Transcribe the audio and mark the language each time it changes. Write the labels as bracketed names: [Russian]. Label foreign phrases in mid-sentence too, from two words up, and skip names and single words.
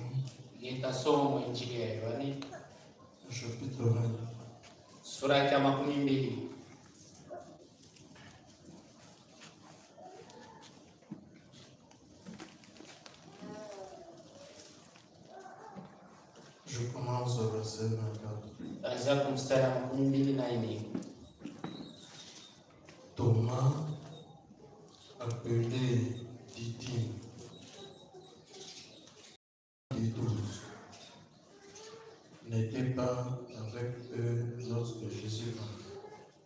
[Swahili] Nitasoma Injili ya Yohane [French] chapitre 20. [Swahili] sura ya 12. [French] Je commence au verset 24. [Swahili] Kuanzia kwa mstari wa 24. [French] Thomas, appelé Didyme, des 12, n'était pas avec eux lorsque Jésus vint.